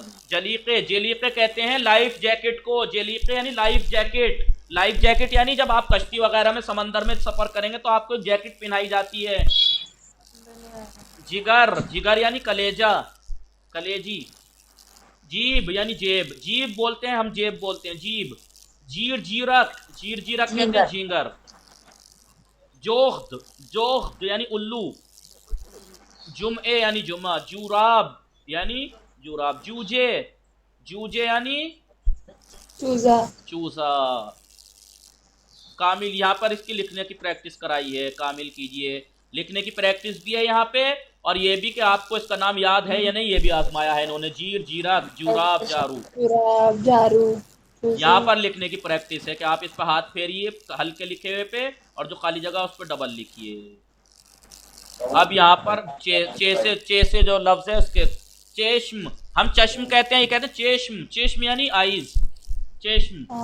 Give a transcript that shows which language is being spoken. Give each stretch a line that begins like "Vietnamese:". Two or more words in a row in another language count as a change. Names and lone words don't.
Hindi: जलीके, जलीके कहते हैं लाइफ जैकेट को, जलीके यानी लाइफ जैकेट। लाइफ जैकेट यानी जब आप कश्ती वगैरह में समंदर में सफर करेंगे तो आपको जैकेट पहनाई जाती है। जिगर, जिगर यानी कलेजा, कलेजी। जीब यानी जेब, जीब बोलते हैं हम, जेब बोलते हैं जीब। जीर जीरक, जीर जीरक कहते हैं झींगर। जोख्द, जोख्द यानी उल्लू। जुमए यानी जुमा, जुराब यानी जुराब। जूजे, जूजे यानी चूजा। चूसा। कामिल, यहाँ पर इसकी लिखने की प्रैक्टिस कराई है, कामिल कीजिए। लिखने की प्रैक्टिस भी है यहाँ पे, और ये भी कि आपको इसका नाम याद है या नहीं ये भी आजमाया है इन्होंने। जीर जीराब जुराब जारू, जुराब जारू। यहाँ पर लिखने की प्रैक्टिस है कि आप इस पर हाथ फेरिए हल्के लिखे हुए पे, और जो खाली जगह उस पर डबल लिखिए। अब यहाँ पर चे से जो लफ्ज है उसके, चेश्म, हम चश्म कहते हैं, ये कहते हैं चेश्म, चेश्म यानी आइज, चेश्म।